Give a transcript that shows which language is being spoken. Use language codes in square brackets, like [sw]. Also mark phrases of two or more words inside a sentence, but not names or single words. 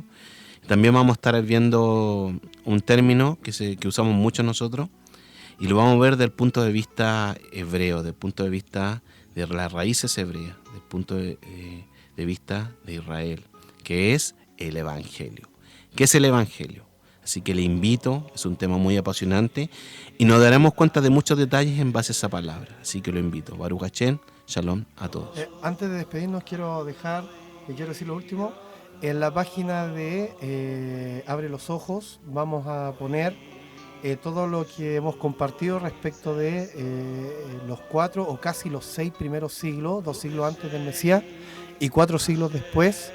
[es] También vamos a estar viendo un término que usamos mucho nosotros, y lo vamos a ver desde el punto de vista hebreo, desde el punto de vista de las raíces hebreas, desde el punto de vista de Israel, que es el Evangelio. ¿Qué es el Evangelio? Así que le invito, es un tema muy apasionante, y nos daremos cuenta de muchos detalles en base a esa palabra. Así que lo invito. [he] ברוך השם, [es] shalom a todos. Antes de despedirnos quiero decir lo último. En la página de Abre los Ojos vamos a poner todo lo que hemos compartido respecto de los 4 o casi los 6 primeros siglos, 2 siglos antes del Mesías y 4 siglos después.